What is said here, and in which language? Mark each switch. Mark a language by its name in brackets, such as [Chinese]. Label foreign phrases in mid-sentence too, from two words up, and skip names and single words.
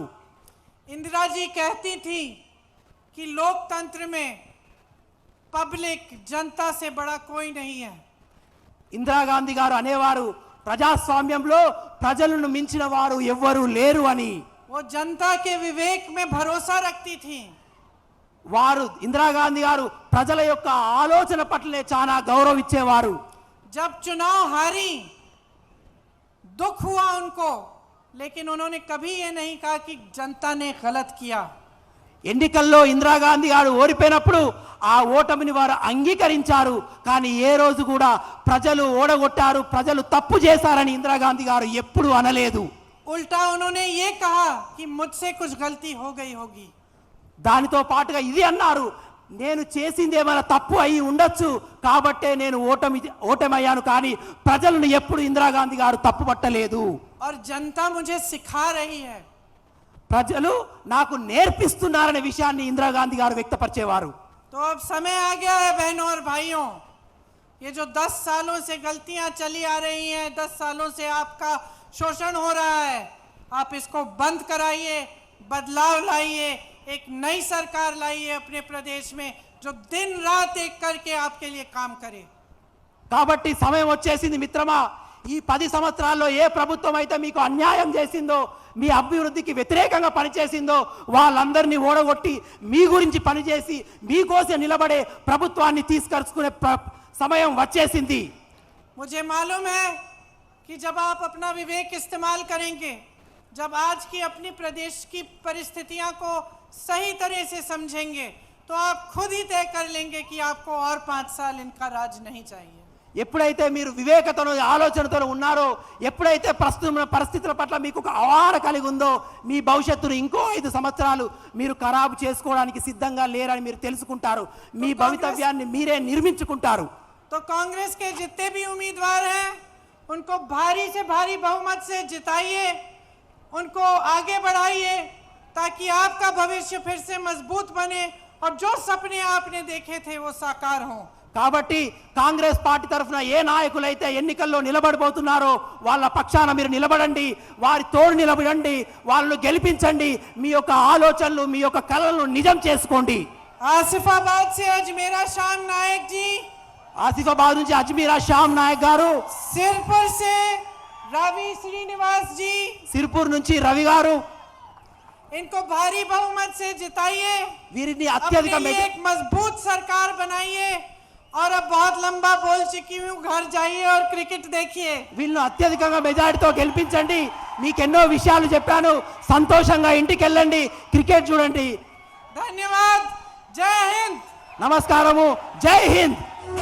[Hindi] इंदिरा जी कहती थी कि लोकतंत्र में पब्लिक, जनता से बड़ा कोई नहीं है। [Telugu] ఇందిరాగాంధీ గారు అనేవారు, ప్రజాస్వామ్యంలో ప్రజలను మించిన వారు ఎవ్వరూ లేరు అని. [Hindi] वो जनता के विवेक में भरोसा रखती थी। [Telugu] వారు ఇందిరాగాంధీ గారు ప్రజల యొక్క ఆలోచన పట్లనే చాలా గౌరవించేవారు. [Hindi] जब चुनाव हारी, दुख हुआ उनको, लेकिन उन्होंने कभी ये नहीं कहा कि जनता ने गलत किया। [Telugu] ఎన్నికల్లో ఇందిరాగాంధీ గారు ఓడిపోయినప్పుడు ఆ ఓటమిని వారు అంగీకరించారు, కానీ ఏ రోజు కూడా ప్రజలు ఓడగొట్టారు, ప్రజలు తప్పు చేశారని ఇందిరాగాంధీ గారు ఎప్పుడూ అనలేదు. [Hindi] उल्टा उन्होंने ये कहा कि मुझसे कुछ गलती हो गई होगी। [Telugu] దానితో పాటుగా ఇది అన్నారు, నేను చేసింది ఏమైనా తప్పు అయి ఉండొచ్చు కాబట్టే నేను ఓటమయ్యాను, కానీ ప్రజలను ఎప్పుడు ఇందిరాగాంధీ గారు తప్పు పట్టలేదు. [Hindi] और जनता मुझे सिखा रही है। [Telugu] ప్రజలు నాకు నేర్పిస్తున్నారనే విషయాన్ని ఇందిరాగాంధీ గారు వ్యక్తపరిచేవారు. [Hindi] तो अब समय आ गया है बहनों और भाइयों, ये जो 10 सालों से गलतियां चली आ रही हैं, 10 सालों से आपका शोषण हो रहा है, आप इसको बंद कराइए, बदलाव लाइए, एक नई सरकार लाइए अपने प्रदेश में जो दिन रात एक करके आपके लिए काम करे। [Telugu] కాబట్టి సమయం వచ్చేసింది మిత్రమా. ఈ 10 సంవత్సరాల్లో ఏ ప్రభుత్వం అయితే మీకు అన్యాయం చేసిందో, మీ అభివృద్ధికి వ్యతిరేకంగా పనిచేసిందో వాళ్ళందరినీ ఓడగొట్టి మీ గురించి పనిచేసి మీకోసం నిలబడే ప్రభుత్వాన్ని తీసుకొచ్చుకునే సమయం వచ్చేసింది. [Hindi] मुझे मालूम है कि जब आप अपना विवेक इस्तेमाल करेंगे, जब आज की अपनी प्रदेश की परिस्थितियां को सही तरह से समझेंगे, तो आप खुद ही तय कर लेंगे कि आपको और 5 साल इनका राज नहीं चाहिए। [Telugu] ఎప్పుడైతే మీరు వివేకతను ఆలోచనతో ఉన్నారో, ఎప్పుడైతే ప్రస్తుత పరిస్థితుల పట్ల మీకు ఒక అవగాహన కలిగి ఉందో, మీ భవిష్యత్తును ఇంకో 5 సంవత్సరాలు మీరు ఖరాబు చేసుకోవడానికి సిద్ధంగా లేరని మీరు తెలుసుకుంటారు. మీ భవితవ్యాన్ని మీరే నిర్మించుకుంటారు. [Hindi] तो कांग्रेस के जितने भी उम्मीदवार हैं उनको भारी से भारी बहुमत से जिताइए, उनको आगे बढ़ाइए ताकि आपका भविष्य फिर से मजबूत बने और जो सपने आपने देखे थे वो साकार हों। [Telugu] కాబట్టి కాంగ్రెస్ పార్టీ తరఫున ఏ నాయకులైతే ఎన్నికల్లో నిలబడబోతున్నారో వాళ్ళ పక్షాన మీరు నిలబడండి, వారి తోడు నిలబడండి, వాళ్ళను గెలిపించండి, మీ యొక్క ఆలోచనలు మీ యొక్క కలలను నిజం చేసుకోండి. [Hindi] आसिफाबाद से अजमेरा श्याम नायक जी, [Telugu] ఆసిఫాబాద్ నుంచి అజ్మీరా శ్యామ్ నాయక్ గారు, [Hindi] सिरपुर से रवि श्रीनिवास जी, [Telugu] సిర్పూర్ నుంచి రవి గారు, [Hindi] इनको भारी बहुमत से जिताइए, [Telugu] వీరిని [Hindi] अपने [Telugu] అత్యధిక [Hindi] लिए एक मजबूत सरकार बनाइए और अब बहुत लंबा बोल चुकी हूँ, घर जाइए और क्रिकेट देखिए। [Telugu] వీళ్ళను అత్యధికంగా మెజారిటీతో గెలిపించండి. మీకు ఎన్నో విషయాలు చెప్పాను, సంతోషంగా ఇంటికి వెళ్ళండి, క్రికెట్ చూడండి. [Hindi] धन्यवाद, जय हिंद। [Telugu] నమస్కారము, జై హింద్.